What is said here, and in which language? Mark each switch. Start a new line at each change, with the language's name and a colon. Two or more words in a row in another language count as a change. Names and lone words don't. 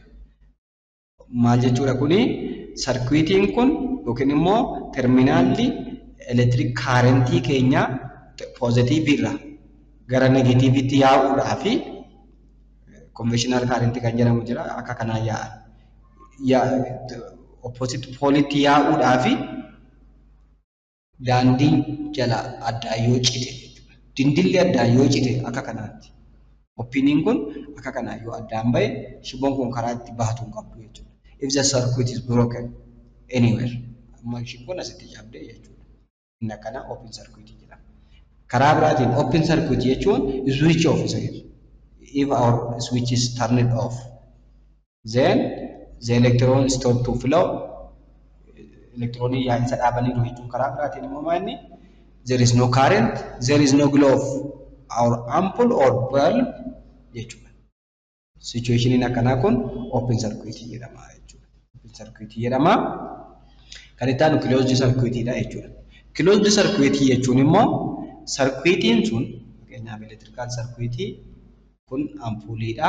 Oromo: Maal jechuudha kuni circuitiin kun yookiin immoo terminaalli
English: electric currentii
Oromo: keenya positive irraa gara negativiitti yaa'uudhaa fi
English: conventional current
Oromo: kan jedhamu jira akka kanaa yaa'a.
English: Opposite poolitti
Oromo: yaa'uudhaa fi daandii jala addaa yoo cite jechuudha. Dindilli addaa yoo cite akka kanaatti. Opiniin kun akka kanaa yoo addaan bahe shiboon kun karaa itti baatu hin qabdu jechuudha.
English: If the circuit is broken anywhere.
Oromo: Amma shiboon asitti cabdee jechuudha. Inni akkana
English: open circuit
Oromo: jedhama. Karaa biraatiin
English: open circuit
Oromo: jechuun
English: switch off
Oromo: isa jedhu.
English: If our switch is turned off, then the electron stop to flow.
Oromo: Electroni yaa'insa dhaabanii jiru jechuun karaa biraatiin immoo maalni
English: there is no current, there is no glow of our ampoule or bulb
Oromo: jechuudha. Situationin akkanaa kun
English: open circuit
Oromo: jedhama jechuudha.
English: Open circuit
Oromo: jedhama. Kan itti aanu
English: closed circuit
Oromo: dha jechuudha.
English: Closed circuit
Oromo: jechuun immoo circuitiin sun fakkeenyaaf
English: electrical circuit
Oromo: kun ampuuliidha.